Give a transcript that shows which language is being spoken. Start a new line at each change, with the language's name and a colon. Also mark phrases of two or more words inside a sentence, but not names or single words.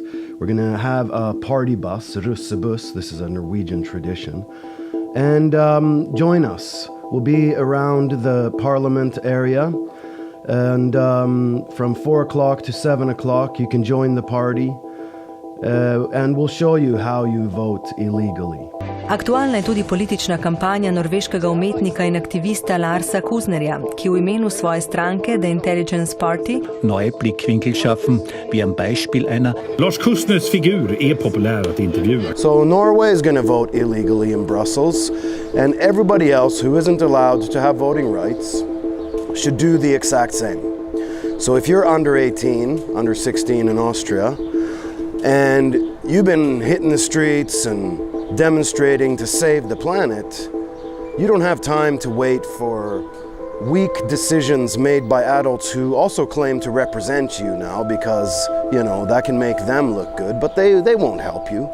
English: We're going to have a party bus, russebuss, this is a Norwegian tradition, and join us. We'll be around the parliament area, and from 4 o'clock to 7 o'clock you can join the party. And we'll show you how you vote illegally.
Slovenian: Aktualna je tudi politična kampanja norveškega umetnika in aktivista Larsa Kusnerja, ki v imenu svoje stranke, The Intelligence Party,
German: neue Blickwinkel schaffen, wie am Beispiel einer.
Swedish: Lars Kusners figur är populär att intervjua.
English: So Norway is going to vote illegally in Brussels, and everybody else who isn't allowed to have voting rights should do the exact same. So if you're under 18, under 16 in Austria, and you've been hitting the streets and demonstrating to save the planet, you don't have time to wait for weak decisions made by adults who also claim to represent you now because, you know, that can make them look good, but they won't help you.